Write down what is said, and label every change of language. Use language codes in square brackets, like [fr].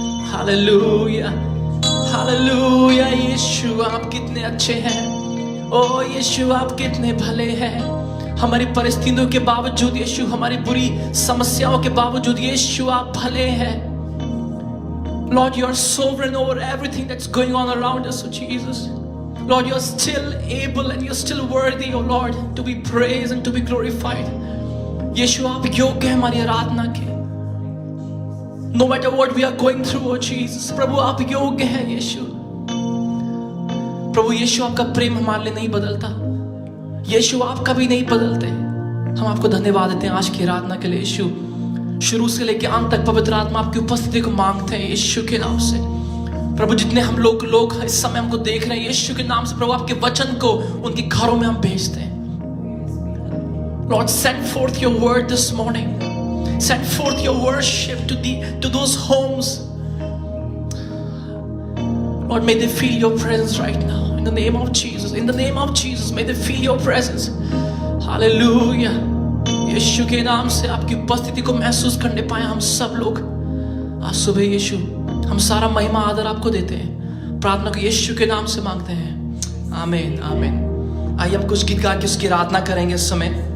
[hi] Hallelujah, hallelujah. यीशु आप कितने अच्छे हैं, ओ यीशु आप कितने भले हैं। हमारी परिस्थितियों के बावजूद यीशु, हमारी बुरी समस्याओं के बावजूद यीशु आप भले हैं। [en] Lord, you are sovereign over everything that's going on around us, oh Jesus. Lord, you are still able and you are still worthy, oh Lord, to be praised and to be glorified. [hi] यीशु आप योग्य हैं हमारी आराधना के। [en] No matter what we are going through, oh Jesus, [hi] प्रभु आप योग्य हैं यीशु। प्रभु यीशु आपका प्रेम हमारे लिए नहीं बदलता, यीशु आप कभी नहीं बदलते। हम आपको धन्यवाद देते हैं आज की आराधना के लिए यीशु। शुरू से लेकर अंत तक पवित्र आत्मा आपकी उपस्थिति को मांगते हैं यीशु के नाम से। प्रभु जितने हम लोग इस समय हमको देख रहे हैं यीशु के नाम से, प्रभु आपके वचन को उनके घरों में हम भेजते हैं। [en] Lord, send forth your word this morning. Send forth your worship to those homes. Lord, may they feel your presence right now. In the name of Jesus. In the name of Jesus, may they feel your presence. Hallelujah. [hi] यीशु के नाम से आपकी उपस्थिति को महसूस करने पाए हम सब लोग आज सुबह। यीशु हम सारा महिमा आदर आपको देते हैं, प्रार्थना को यीशु के नाम से मांगते हैं। आमीन, आमीन। आइए हम कुछ गीत गा के उसकी आराधना करेंगे इस समय।